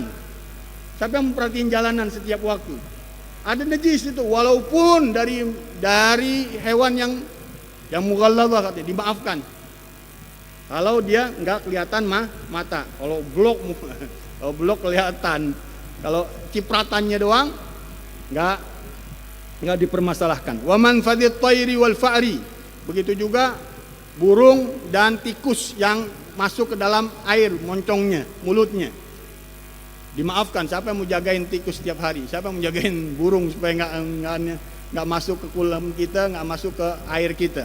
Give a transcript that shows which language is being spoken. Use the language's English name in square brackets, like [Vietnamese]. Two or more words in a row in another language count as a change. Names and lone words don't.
[Indonesian] Siapa yang memperhatiin jalanan setiap waktu? Ada najis itu, walaupun dari hewan yang mughallabah katanya, dimaafkan. Kalau dia nggak kelihatan mata, kalau blok kelihatan, kalau cipratannya doang nggak dipermasalahkan. [Arabic] ومن فضلة الطير والفأر, [Indonesian] begitu juga burung dan tikus yang masuk ke dalam air moncongnya, mulutnya. Dimaafkan. Siapa yang mau jagain tikus setiap hari? Siapa yang mau jagain burung supaya nggak masuk ke kolam kita, nggak masuk ke air kita?